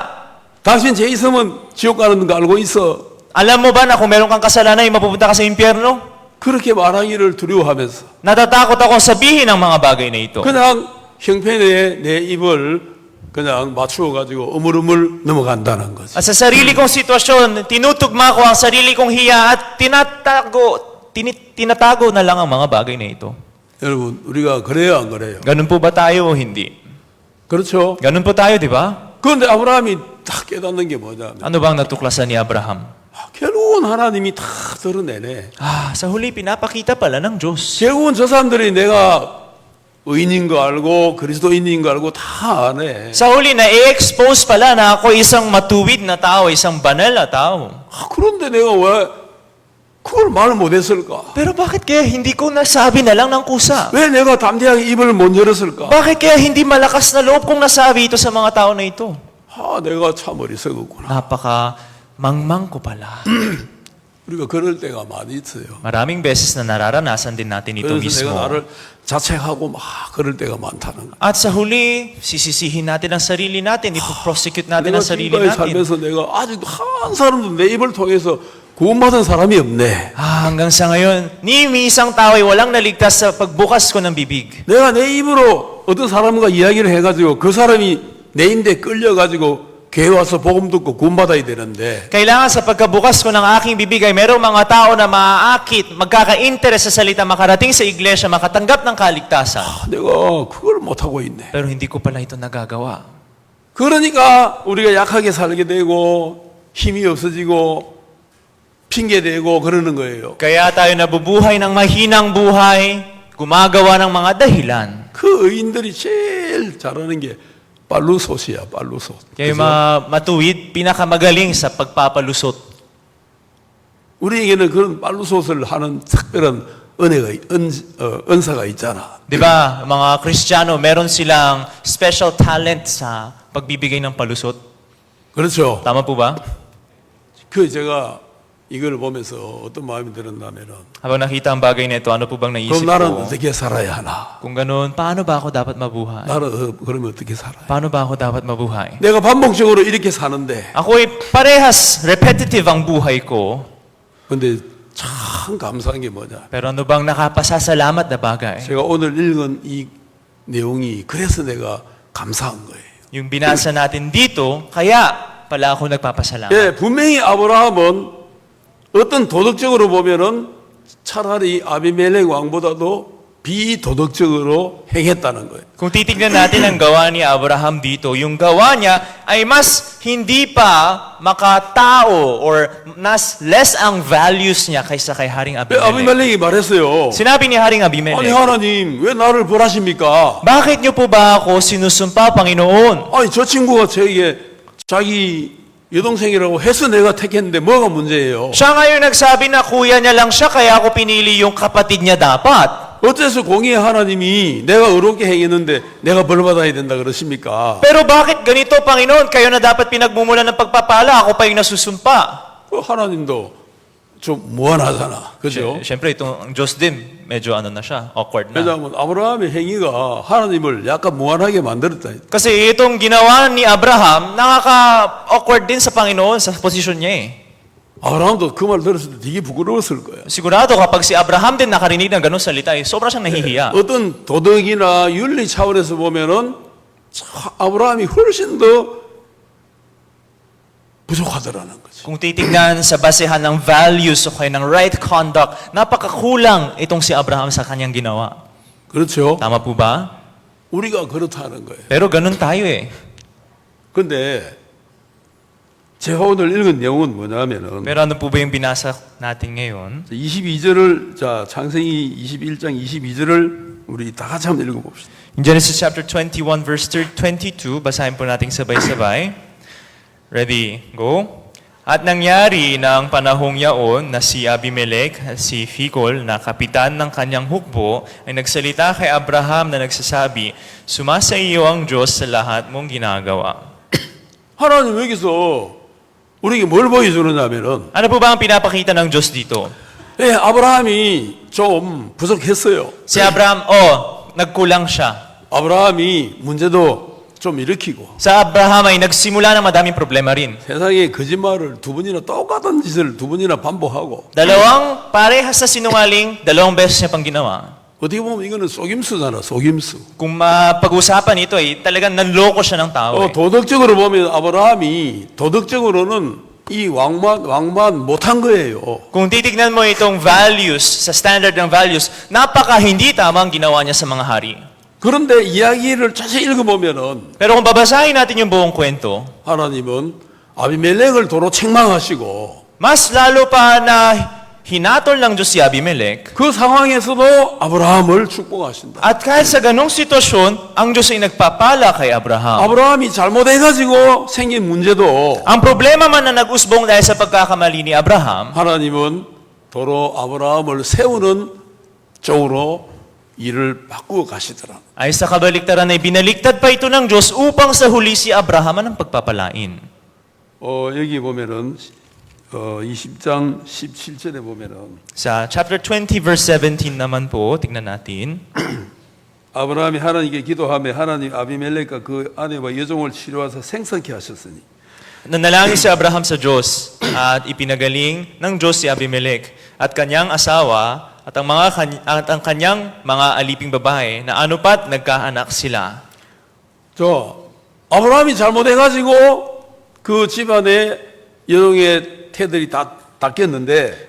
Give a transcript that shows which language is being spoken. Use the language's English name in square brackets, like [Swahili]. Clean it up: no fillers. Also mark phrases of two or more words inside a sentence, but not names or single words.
[Korean] 당신 죄 있으면 지옥 가는 거 알고 있어. [Filipino] Alam mo ba na kung meron kang kasalanan ay mapupunta ka sa impyerno? [Korean] 그렇게 말하기를 두려워하면서 [Filipino] Natatakot akong sabihin ang mga bagay na ito. [Korean] 그냥 형편에 내 입을 그냥 맞추어 가지고 우물우물 넘어간다는 거지. [Filipino] At sa sarili kong sitwasyon, tinutugma ko ang sarili kong hiya at tinatago na lang ang mga bagay na ito. [Korean] 여러분 우리가 그래요 안 그래요? [Filipino] Ganun po ba tayo o hindi? [Korean] 그렇죠. [Filipino] Ganun po tayo, di ba? [Korean] 그런데 아브라함이 딱 깨닫는 게 뭐냐면 [Filipino] Ano bang natuklasan ni Abraham? [Korean] 결국은 하나님이 다 드러내네. [Filipino] Sa huli, pinapakita pala ng Diyos. [Korean] 결국은 저 사람들이 내가 의인인 거 알고 그리스도인인 거 알고 다 아네. [Filipino] Sa huli, na-expose pala na ako isang matuwid na tao, isang banal na tao. [Korean] 그런데 내가 왜 그걸 말 못했을까? [Filipino] Pero bakit kaya hindi ko nasabi na lang ng kusa? [Korean] 왜 내가 담대하게 입을 못 열었을까? [Filipino] Bakit kaya hindi malakas na loob kong nasabi ito sa mga tao na ito? [Korean] 내가 참 어리석었구나. [Filipino] Napaka mangmang ko pala. [Korean] 우리가 그럴 때가 많이 있어요. [Filipino] Maraming beses na nararanasan din natin ito [Korean] 그래서 [Filipino] mismo. [Korean] 내가 나를 자책하고 막 그럴 때가 많다는 거야. [Filipino] At sa huli, sisisihin natin ang sarili natin, ipoprosecute natin [Korean] 내가 [Filipino] ang sarili [Korean] 지금까지 [Filipino] natin. [Korean] 살면서 내가 아직도 한 사람도 내 입을 통해서 구원받은 사람이 없네. [Filipino] Hanggang sa ngayon, ni isang tao ay walang naligtas sa pagbukas ko ng bibig. [Korean] 내가 내 입으로 어떤 사람과 이야기를 해가지고 그 사람이 내 인데 끌려가지고 교회 와서 복음 듣고 구원받아야 되는데 [Filipino] Kailangan sa pagkabukas ko ng aking bibig ay merong mga tao na maaakit, magkaka-interest sa salita, makarating sa iglesia, makatanggap ng kaligtasan. [Korean] 내가 그걸 못하고 있네. [Filipino] Pero hindi ko pala ito nagagawa. [Korean] 그러니까 우리가 약하게 살게 되고 힘이 없어지고 핑계대고 그러는 거예요. [Filipino] Kaya tayo nabubuhay ng mahinang buhay, gumagawa ng mga dahilan. [Korean] 그 의인들이 제일 잘하는 게 빨루솥이야, 빨루솥. [Filipino] Kaya matuwid, pinakamagaling sa pagpapalusot. [Korean] 우리에게는 그런 빨루솥을 하는 특별한 은사가 있잖아. [Filipino] Di ba, mga Kristiyano, meron silang [English] special talent [Filipino] sa pagbibigay ng palusot. [Korean] 그렇죠. [Filipino] Tama po ba? [Korean] 그 제가 이걸 보면서 어떤 마음이 들었냐면은 [Filipino] Habang nakita ang bagay na ito, ano po bang [Korean] 그럼 [Filipino] naisip [Korean] 나는 [Filipino] ko? [Korean] 어떻게 살아야 하나? [Filipino] Kung ganun, paano ba ako dapat mabuhay? [Korean] 나는 그러면 어떻게 살아야? [Filipino] Paano ba ako dapat mabuhay? [Korean] 내가 반복적으로 이렇게 사는데 [Filipino] Ako'y parehas repetitive ang buhay ko, [Korean] 근데 참 감사한 게 뭐냐? [Filipino] pero ano bang nakapasasalamat na bagay? [Korean] 제가 오늘 읽은 이 내용이 그래서 내가 감사한 거예요. [Filipino] Yung binasa natin dito, kaya pala ako nagpapasalamat. [Korean] 예, 분명히 아브라함은 어떤 도덕적으로 보면은 차라리 아비멜렉 왕보다도 비도덕적으로 행했다는 거예요. [Filipino] Kung titignan natin ang gawa ni Abraham dito, yung gawa niya ay mas hindi pa makatao or mas less ang values niya kaysa kay Haring Abimelech. [Korean] 아비멜렉이 말했어요. [Filipino] Sinabi ni Haring [Korean] 아니 [Filipino] Abimelech, [Korean] 하나님 왜 나를 벌하십니까? [Filipino] bakit niyo po ba ako sinusumpa, Panginoon? [Korean] 아니 저 친구가 저에게 자기 여동생이라고 해서 내가 택했는데 뭐가 문제예요? [Filipino] Siya ngayon nagsabi na kuya niya lang siya, kaya ako pinili yung kapatid niya dapat. [Korean] 어째서 공의의 하나님이 내가 어렵게 행했는데 내가 벌받아야 된다 그러십니까? [Filipino] Pero bakit ganito, Panginoon? Kayo na dapat pinagmumulan ng pagpapala, ako pa yung nasusumpa. [Korean] 그 하나님도 좀 무한하잖아. 그죠? [Filipino] Siyempre, itong Diyos din, medyo ano na siya, awkward na. [Korean] 왜냐하면 아브라함의 행위가 하나님을 약간 무한하게 만들었다. [Filipino] Kasi itong ginawa ni Abraham, nakaka-awkward din sa Panginoon sa posisyon niya eh. [Korean] 아브라함도 그 말 들었을 때 되게 부끄러웠을 거야. [Filipino] Sigurado kapag si Abraham din nakarinig ng ganong salita, eh, sobra siyang nahihiya. [Korean] 어떤 도덕이나 윤리 차원에서 보면은 아브라함이 훨씬 더 부족하더라는 거지. [Filipino] Kung titignan sa basehan ng values o kaya ng [English] right conduct, [Filipino] napakakulang itong si Abraham sa kanyang ginawa. [Korean] 그렇죠? [Filipino] Tama po ba? [Korean] 우리가 그렇다는 거예요. [Filipino] Pero ganun tayo eh. [Korean] 근데 제가 오늘 읽은 내용은 뭐냐면은 [Filipino] Pero ano po ba yung binasa natin ngayon? [Korean] 22절을 자 창세기 21장 22절을 우리 다 같이 한번 읽어봅시다. [English] In Genesis chapter 21 verse 22, [Filipino] basahin po natin sabay-sabay. [English] Ready, go. [Filipino] At nangyari na ang panahong yaon na si Abimelech, si Phicol, na kapitan ng kanyang hukbo, ay nagsalita kay Abraham na nagsasabi, sumasa iyo ang Diyos sa lahat mong ginagawa. [Korean] 하나님 여기서 우리에게 뭘 보여주느냐면은 [Filipino] Ano po ba ang pinapakita ng Diyos dito? [Korean] 예, 아브라함이 좀 부족했어요. [Filipino] Si Abraham, nagkulang siya. [Korean] 아브라함이 문제도 좀 일으키고 [Filipino] Sa Abraham ay nagsimula ng madaming problema rin. [Korean] 세상에 거짓말을 두 번이나 똑같은 짓을 두 번이나 반복하고 [Filipino] Dalawang parehas sa sinungaling, dalawang beses niya pang ginawa. [Korean] 어떻게 보면 이거는 속임수잖아, 속임수. [Filipino] Kung mapag-usapan ito ay talagang nanloko siya ng tao. Eh. [Korean] 도덕적으로 보면 아브라함이 도덕적으로는 이 왕만 못한 거예요. [Filipino] Kung titignan mo itong values, sa standard ng values, napaka hindi tama ang ginawa niya sa mga hari. [Korean] 그런데 이야기를 자세히 읽어보면은 [Filipino] Pero kung babasahin natin yung buong kwento, [Korean] 하나님은 아비멜렉을 도로 책망하시고 [Filipino] mas lalo pa na hinatol ng Diyos si Abimelech. [Korean] 그 상황에서도 아브라함을 축복하신다. [Filipino] At kahit sa ganong sitwasyon, ang Diyos ay nagpapala kay Abraham. [Korean] 아브라함이 잘못해가지고 생긴 문제도 [Filipino] Ang problema man na nag-usbong dahil sa pagkakamali ni Abraham, [Korean] 하나님은 도로 아브라함을 세우는 쪽으로 일을 바꾸어 가시더라. [Filipino] ay sa kabaliktaran ay binaliktad pa ito ng Diyos upang sa huli si Abraham ang pagpapalain. [Korean] 여기 보면은 20장 17절에 보면은 [Filipino] Sa [English] chapter 20 verse 17 [Filipino] naman po, tignan natin. [Korean] 아브라함이 하나님께 기도하며 하나님 아비멜렉과 그 아내와 여종을 치료하사 생성케 하셨으니 [Filipino] Nanalangin si Abraham sa Diyos at ipinagaling ng Diyos si Abimelech at kanyang asawa at ang kanyang mga aliping babae na anupat nagkaanak sila. [Korean] 아브라함이 잘못해가지고 그 집안에 여종의 태들이 다 닦였는데